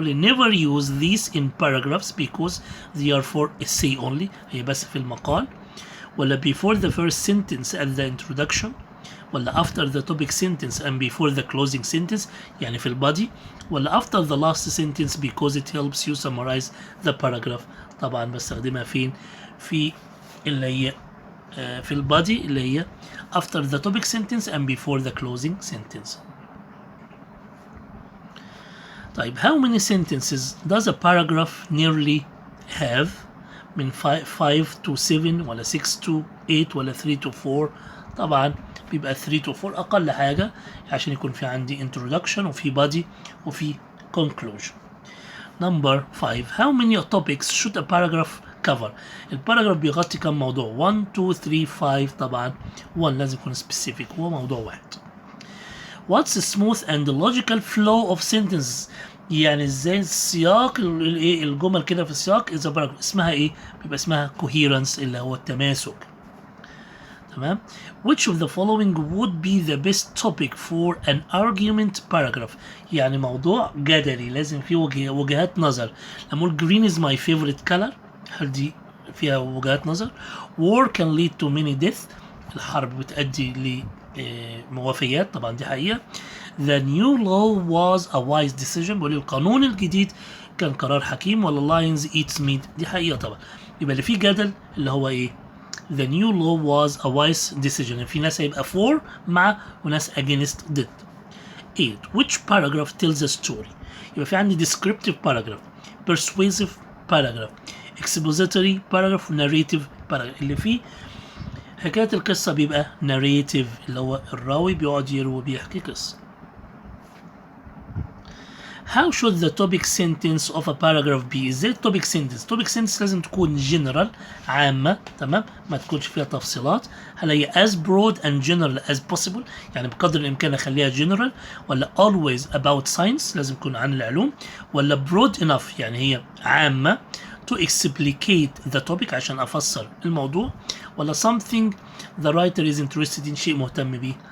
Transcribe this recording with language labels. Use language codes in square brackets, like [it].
[en] بقول لي never use these in paragraphs because they are for essay only [ar] هي بس في المقال [en] ولا before the first sentence at the introduction ولا after the topic sentence and before the closing sentence [ar] يعني في البادي [en] ولا after the last sentence because it helps you summarize the paragraph. [ar] طبعا بستخدمها فين؟ في اللي هي في البادي اللي هي [en] after the topic sentence and before the closing sentence. [ar] طيب [en] how many sentences does a paragraph nearly have؟ [ar] من 5 to 7 ولا 6 to 8 ولا 3 to 4؟ طبعا بيبقى 3 to 4 أقل حاجة عشان يكون في عندي introduction وفي body وفي conclusion. [en] Number 5 how many topics should a paragraph cover؟ [ar] الباراجراف بيغطي كم موضوع؟ [en] 1 2 3 5. [ar] طبعا 1 لازم يكون specific هو موضوع واحد. [en] What's a smooth and logical flow of sentences؟ [ar] يعني ازاي السياق الجمل كده في السياق إذا باراجراف اسمها ايه؟ بيبقى اسمها coherence اللي هو التماسك. [en] تمام؟ Which of the following would be the best topic for an argument paragraph؟ [ar] يعني موضوع جدلي لازم فيه وجهات نظر. لما اقول [en] green is my favorite color [ar] هل دي فيها وجهات نظر؟ [en] war can lead to many deaths [ar] الحرب بتؤدي لموافيات طبعا دي حقيقة. [en] the new law was a wise decision [ar] بقول القانون الجديد كان قرار حكيم ولا [en] lions eats meat [ar] دي حقيقة طبعا. يبقى اللي فيه جدل اللي هو ايه؟ the new law was a wise decision في ناس هيبقى for مع وناس against did. [en] 8 which paragraph tells a story؟ يبقى في عندي descriptive paragraph persuasive paragraph expository paragraph narrative paragraph. [ar] اللي فيه حكاية القصة بيبقى narrative اللي هو الراوي بيقعد يروي بيحكي قصة. How should the topic sentence of a paragraph be؟ ازاي topic sentence؟ topic sentence لازم تكون general عامة تمام ما تكونش فيها تفصيلات. هل هي [en] as broad and general as possible [ar] يعني بقدر الامكان اخليها general ولا [en] always about science [ar] لازم تكون عن العلوم ولا [en] broad enough [ar] يعني هي عامة [en] to explicate the topic [ar] عشان افسر الموضوع ولا [en] something the writer is interested in [ar] شيء مهتم بيه.